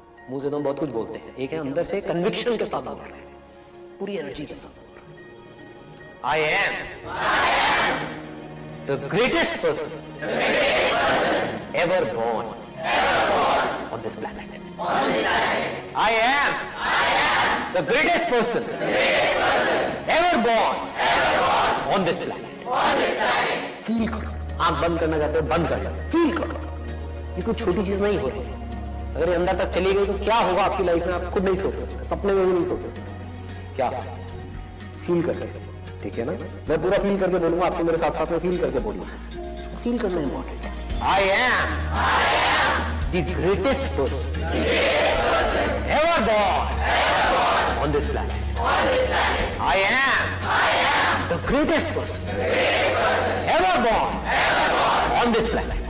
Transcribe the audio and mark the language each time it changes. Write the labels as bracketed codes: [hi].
[hi] मुंह से तो हम बहुत कुछ बोलते हैं, एक है अंदर से कन्विक्शन के साथ बोल रहे हैं, पूरी एनर्जी के साथ बोल रहे हैं। [en] I am the greatest person ever born on this planet. I am the greatest person ever born on this planet. [hi] Feel करो। आंख बंद करना चाहते हो बंद कर लो, फील करो। ये कोई छोटी चीज नहीं होती। अगर ये अंदर तक चली गई तो क्या होगा आपकी लाइफ में, आप खुद नहीं सोच सकते, सपने में भी नहीं सोच सकते। क्या फील कर रहे, ठीक है ना? मैं पूरा फील करके बोलूंगा, आपको मेरे साथ साथ में फील करके बोलूंगा। इसको फील करना इंपॉर्टेंट है। [en] I am the greatest person ever born on this planet. I am the greatest person ever born on this planet.